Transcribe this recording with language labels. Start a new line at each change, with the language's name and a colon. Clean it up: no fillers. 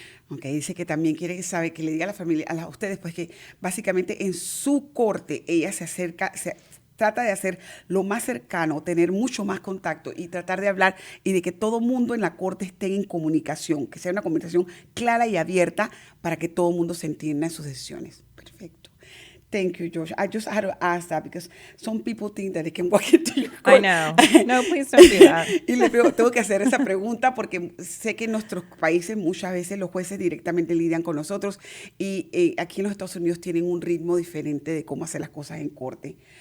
Spanish: Okay, dice que también quiere saber, que le diga a la familia, a ustedes, pues que básicamente en su corte ella trata de hacer lo más cercano, tener mucho más contacto y tratar de hablar y de que todo mundo en la corte esté en comunicación, que sea una comunicación clara y abierta para que todo mundo se entienda en sus decisiones.
English: Perfecto. Thank you, George. I just had to ask that because some people think that they can walk into your court. I know. No, please don't do that.
Spanish: Y le tengo que hacer esa pregunta porque sé que en nuestros países muchas veces los jueces directamente lidian con nosotros y aquí en los Estados Unidos tienen un ritmo diferente de cómo hacer las cosas en corte.